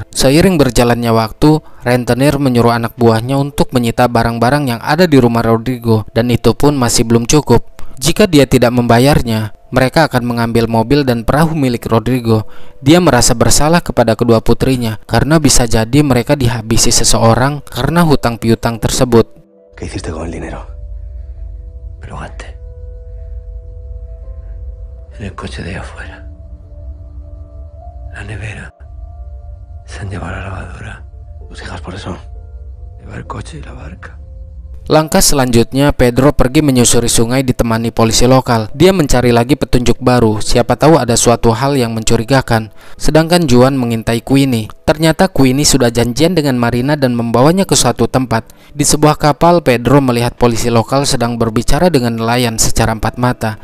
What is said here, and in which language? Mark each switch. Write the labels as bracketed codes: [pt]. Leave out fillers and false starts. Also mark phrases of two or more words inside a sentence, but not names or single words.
[id] Seiring berjalannya waktu, rentenir menyuruh anak buahnya untuk menyita barang-barang yang ada di rumah Rodrigo, dan itu pun masih belum cukup. Jika dia tidak membayarnya, mereka akan mengambil mobil dan perahu milik Rodrigo. Dia merasa bersalah kepada kedua putrinya karena bisa jadi mereka dihabisi seseorang karena hutang piutang tersebut. [es] ¿Qué hiciste con el dinero? Me lo gasté. En el coche de ahí afuera. La nevera. Se han llevado la lavadora. ¿Tus hijas por eso? Lleva el coche y la barca. [id] Langkah selanjutnya, Pedro pergi menyusuri sungai ditemani polisi lokal. Dia mencari lagi petunjuk baru, siapa tahu ada suatu hal yang mencurigakan. Sedangkan Juan mengintai Queenie. Ternyata Queenie sudah janjian dengan Marina dan membawanya ke suatu tempat. Di sebuah kapal, Pedro melihat polisi lokal sedang berbicara dengan nelayan secara empat mata.